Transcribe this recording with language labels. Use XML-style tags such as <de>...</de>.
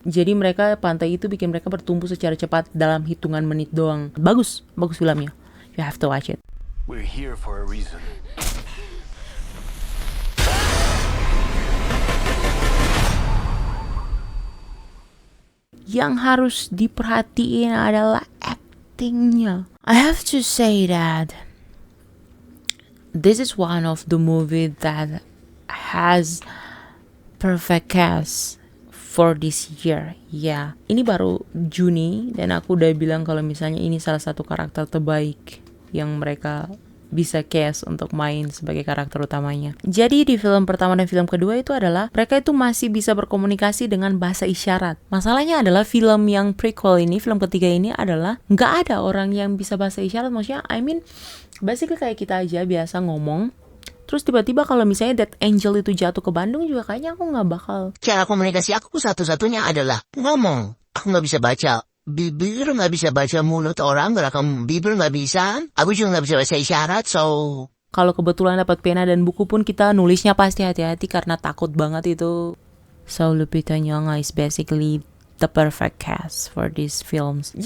<id>Jadi mereka pantai itu bikin mereka bertumbuh secara cepat dalam hitungan menit doang. Bagus filmnya,</id> <en>you have to watch it. We're here for a reason.</en> <id>Yang harus diperhatiin adalah actingnya.</id> <en>I have to say that this is one of the movie that has perfect cast for this year.</en> <id>Ya, ini baru Juni dan aku udah bilang kalau misalnya ini salah satu karakter terbaik yang mereka bisa cast untuk main sebagai karakter utamanya. Jadi di film pertama dan film kedua itu adalah mereka itu masih bisa berkomunikasi dengan bahasa isyarat. Masalahnya adalah film yang prequel ini, film ketiga ini adalah nggak ada orang yang bisa bahasa isyarat. Maksudnya, basically kayak kita aja biasa ngomong, terus tiba-tiba kalau misalnya That Angel itu jatuh ke Bandung juga kayaknya aku nggak bakal. Cara komunikasi aku satu-satunya adalah ngomong. Aku nggak bisa baca bibir, nggak bisa baca mulut orang, gerakkan bibir nggak bisa. Aku juga nggak bisa bahasa isyarat, so kalau kebetulan dapat pena dan buku pun kita nulisnya pasti hati-hati karena takut banget itu.</id> <en>So Lupita Nyong'o is basically the perfect cast for these films.</en>